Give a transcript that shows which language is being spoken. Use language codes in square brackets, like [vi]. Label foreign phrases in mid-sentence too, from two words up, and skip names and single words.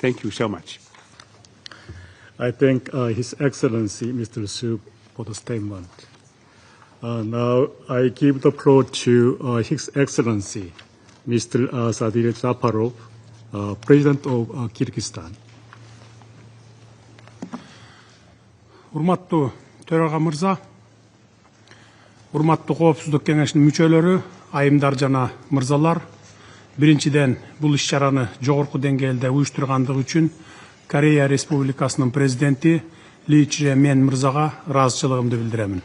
[en] Thank you so much. I thank His Excellency Mr. Schoof for the statement. Now I give the floor to His Excellency Mr. Sadir Japarov, President of Kyrgyzstan. [ky] Урматтуу төрага мырза, урматтуу коопсуздук кеңешинин мүчөлөрү, айымдар жана мырзалар, биринчиден бул иш-чараны жогорку деңгээлде уюштургандыгы үчүн Корея Республикасынын президенти Ли Чжэмин мырзага ыраазычылыгымды билдиремин.